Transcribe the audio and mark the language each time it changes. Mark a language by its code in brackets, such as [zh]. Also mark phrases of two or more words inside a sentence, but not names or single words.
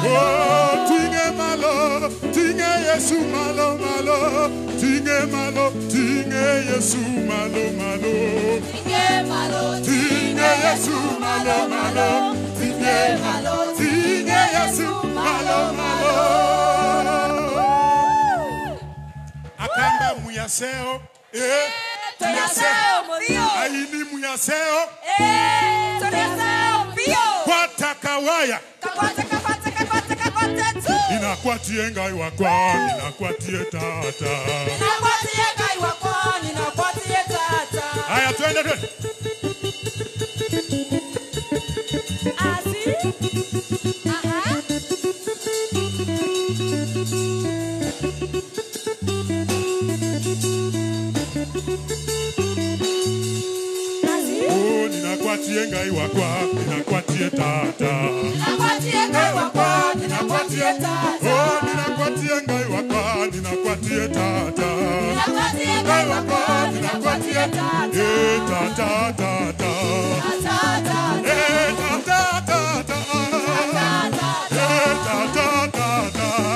[kam] Oh, tinge malo, tinge Yesu malo malo, tinge malo, tinge Yesu malo malo. Tinge malo, Tinge Yesu malo malo, tinge malo, tinge Yesu malo malo. Akamba muyaseo, Tunaseo morio. aini muyaseo, Tunaseo pio. kwa takawaya. Kapata tu. Ninakwatie ngai wakwa, ninakwatie tata. Ninakwatie ngai wako, ninakwatie tata. [sw] Haya twende twende. Asi? Aha. Asi? [kam] Oh, ninakwatie ngai wakwa, ninakwatie tata. Ninakwatie ngai wako, ninakwatie tata. Oh, ninakwatie ngai wakwa, ninakwatie tata. Ninakwatie ngai wako, ninakwatie tata. Tata tata. Tata. Tata tata. Tata tata.